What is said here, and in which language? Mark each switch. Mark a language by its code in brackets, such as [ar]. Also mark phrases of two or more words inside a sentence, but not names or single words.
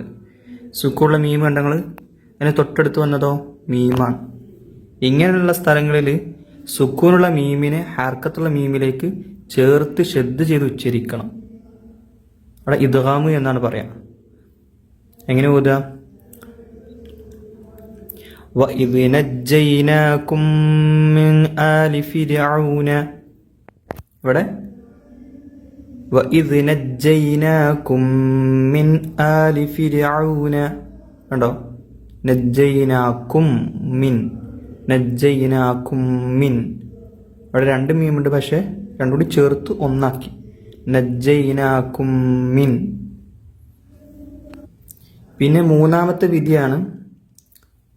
[ml] സുക്കൂനുള്ള മീം കണ്ടങ്ങൾ അതിന് തൊട്ടടുത്ത് വന്നതോ മീമാണ്. ഇങ്ങനെയുള്ള സ്ഥലങ്ങളിൽ സുക്കൂനുള്ള മീമിനെ ഹർക്കത്തുള്ള മീമിലേക്ക് ചേർത്ത് ഷദ് ചെയ്ത് ഉച്ചരിക്കണം. അവിടെ ഇദ്ഗാം എന്നാണ് പറയാ. എങ്ങനെ ഓതുക? [ar] وَإِذْ نَجَّيْنَاكُمْ مِنْ آلِ فِرْعَوْنَ. ഇവിടെ وَإِذْ نَجَّيْنَاكُمْ مِنْ آلِ فِرْعَوْنَ. കണ്ടോ? نجيناكم من، نجيناكم من. [ml] അവിടെ 2 മീമുണ്ട്, പക്ഷേ 2 കൂടി ചേർത്ത് ഒന്നാക്കി. [ar] نجيناكم من. [ml] പിന്നെ 3ാമത്തെ വിധിയാണ് ഇഖ്ഫാ.